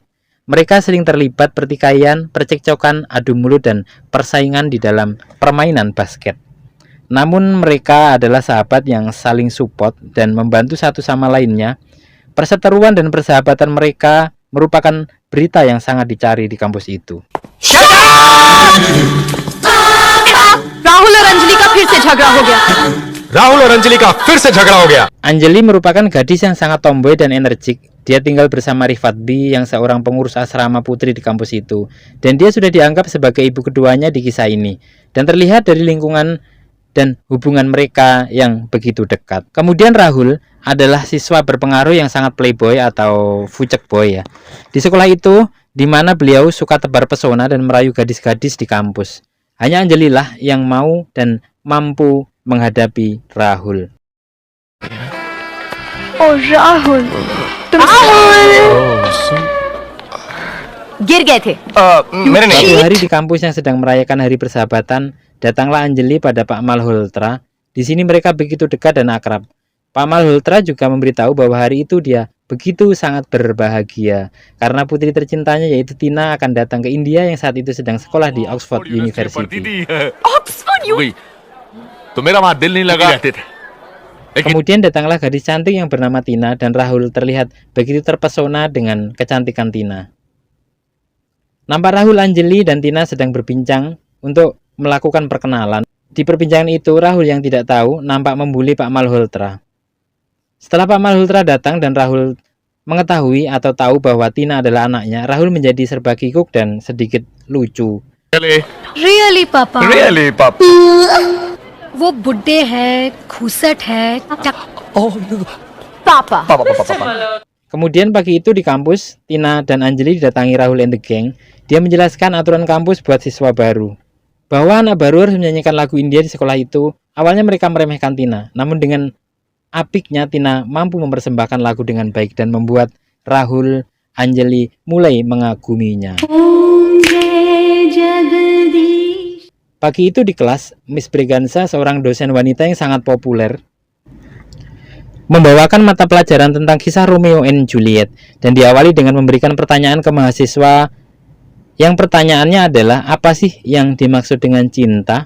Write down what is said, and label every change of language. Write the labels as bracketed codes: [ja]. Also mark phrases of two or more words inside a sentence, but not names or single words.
[id] Mereka sering terlibat pertikaian, percekcokan, adu mulut, dan persaingan di dalam permainan basket. Namun mereka adalah sahabat yang saling support dan membantu satu sama lainnya. Perseteruan dan persahabatan mereka merupakan berita yang sangat dicari di kampus itu. [hi] राहुल और अंजलि का फिर से झगड़ा हो गया। राहुल और अंजलि का फिर से झगड़ा हो गया। [id] Anjali merupakan gadis yang sangat tomboy dan energik. Dia tinggal bersama Rifat B yang seorang pengurus asrama putri di kampus itu. Dan dia sudah dianggap sebagai ibu keduanya di kisah ini. Dan terlihat dari lingkungan dan hubungan mereka yang begitu dekat. Kemudian Rahul adalah siswa berpengaruh yang sangat playboy atau [en] fucek boy [id] ya. Di sekolah itu, di mana beliau suka tebar pesona dan merayu gadis-gadis di kampus. Hanya Anjali lah yang mau dan mampu menghadapi Rahul. [hi] ओ राहुल, तुम गिर गए थे। मेरे नहीं। [id] Suatu hari di kampus yang sedang merayakan hari persahabatan, datanglah Anjali pada Pak Malhotra. Di sini mereka begitu dekat dan akrab. Pak Malhotra juga memberitahu bahwa hari itu dia begitu sangat berbahagia karena putri tercintanya yaitu Tina akan datang ke India yang saat itu sedang sekolah di Oxford University. [hi] ऑक्सफोर्ड यू तो मेरा वहाँ दिल नहीं लगा। [id] Kemudian datanglah gadis cantik yang bernama Tina dan Rahul terlihat begitu terpesona dengan kecantikan Tina. Nampak Rahul, Anjali, dan Tina sedang berbincang untuk melakukan perkenalan. Di perbincangan itu Rahul yang tidak tahu nampak membuli Pak Malhotra. Setelah Pak Malhotra datang dan Rahul mengetahui atau tahu bahwa Tina adalah anaknya, Rahul menjadi serba kikuk dan sedikit lucu. [en] really papa Really, Pap? [hi] वो बुड्ढे है खूसट है पापा [id] Kemudian pagi itu di kampus, Tina dan Anjali didatangi Rahul [en] and the gang. [id] Dia menjelaskan aturan kampus buat siswa baru, bahwa anak baru harus menyanyikan lagu India di sekolah itu. Awalnya mereka meremehkan Tina, namun dengan apiknya Tina mampu mempersembahkan lagu dengan baik dan membuat Rahul, Anjali mulai mengaguminya. Pagi itu di kelas, Miss Breganza, seorang dosen wanita yang sangat populer, membawakan mata pelajaran tentang kisah Romeo and Juliet dan diawali dengan memberikan pertanyaan ke mahasiswa yang pertanyaannya adalah apa sih yang dimaksud dengan cinta?